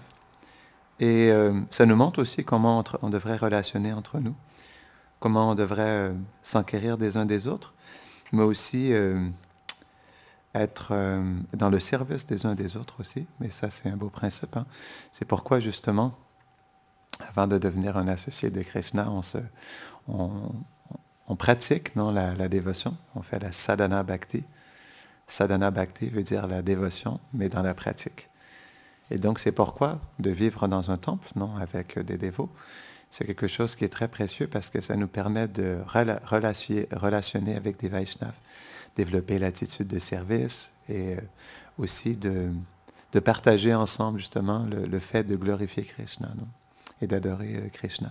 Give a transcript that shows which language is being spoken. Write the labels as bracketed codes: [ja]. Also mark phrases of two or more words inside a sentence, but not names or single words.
[fr] Et ça nous montre aussi comment on devrait relationner entre nous, comment on devrait s'enquérir des uns des autres, mais aussi être dans le service des uns des autres aussi. Mais ça, c'est un beau principe. Hein? C'est pourquoi, justement, avant de devenir un associé de Krishna, on pratique non, la dévotion. On fait la [sa] साधन भक्ति. साधन भक्ति [fr] veut dire la dévotion, mais dans la pratique. Et donc, c'est pourquoi de vivre dans un temple, non, avec des dévots, c'est quelque chose qui est très précieux parce que ça nous permet de relationner avec des Vaishnavas, développer l'attitude de service et aussi de partager ensemble justement le fait de glorifier Krishna, non, et d'adorer Krishna.